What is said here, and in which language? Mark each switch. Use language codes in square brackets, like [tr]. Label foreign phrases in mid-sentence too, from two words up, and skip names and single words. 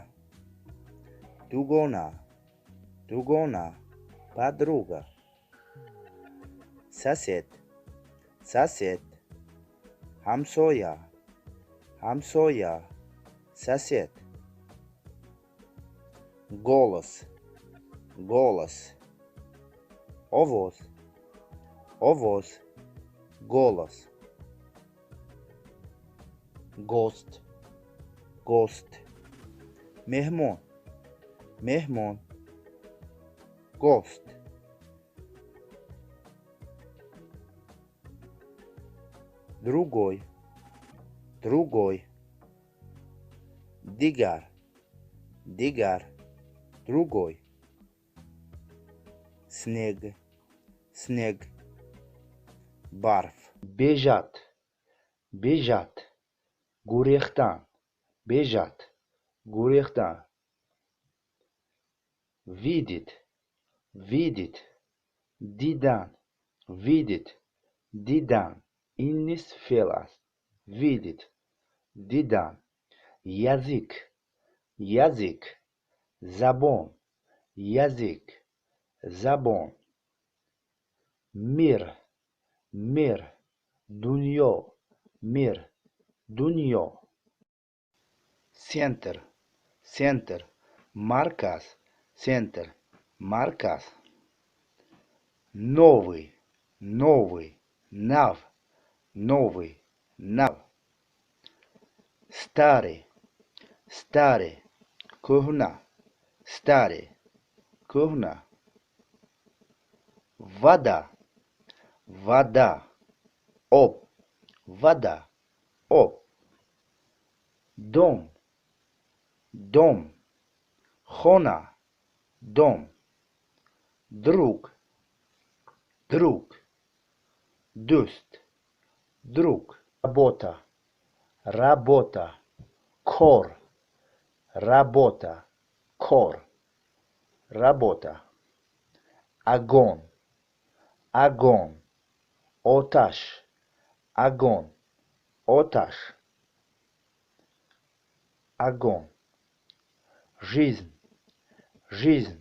[tg] Дугона, дугона, [ru] подруга. Сосед, сосед. [tg] Ҳамсоя, ҳамсоя, [ru] сосед. Голос, голос. [tg] Овоз, овоз, голос. [ru] Гост, гост. [tg] Меҳмон, меҳмон, [ru] гост. Другой, другой. [tg] Дигар, дигар, [ru] другой. Снег, снег. [tg] Барф. [ru] бежать, бежать. [tg] гурехтан, бежать, гурехтан. [ru] Видеть, видеть. [tg] дидан, видеть, дидан. Иннис феъл аст. [ru] видеть, дидан. язык, язык. забон, язык, забон. мир, мир. [tg] дунё, мир, дунё. [ru] центр, центр. [tg] марказ, центр, марказ. [ru] новый, новый. [tg] нав, новый, нав. [ru] старый, старый. [tg] кӯҳна, старый, кӯҳна. [ru] вода, вода. [tg] об, вода, об. [ru] дом, дом. хона, дом. друг, друг. [tg] дӯст, друг. [ru] работа, работа. [tg] кор, работа, кор, [ru] работа. огонь, огонь. [tg] оташ, огонь, оташ. [ru] огонь. жизнь, жизнь.